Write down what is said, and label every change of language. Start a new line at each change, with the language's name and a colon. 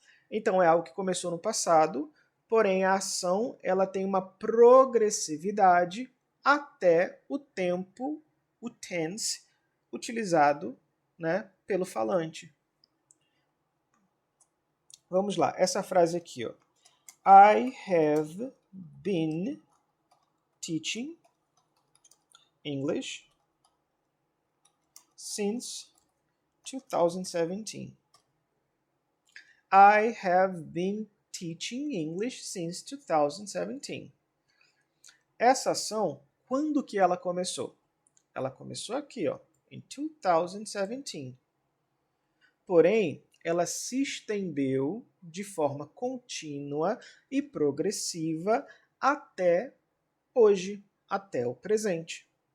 Portuguese: Então é algo que começou no passado, porém a ação ela tem uma progressividade até o tempo, o tense, utilizado, né, pelo falante. Vamos lá, essa frase aqui, ó.
English: I have been teaching English since 2017. I have been teaching English since 2017.
Portuguese: Essa ação, quando que ela começou? Ela começou aqui, ó, em 2017. Porém, ela se estendeu de forma contínua e progressiva até hoje, até o presente.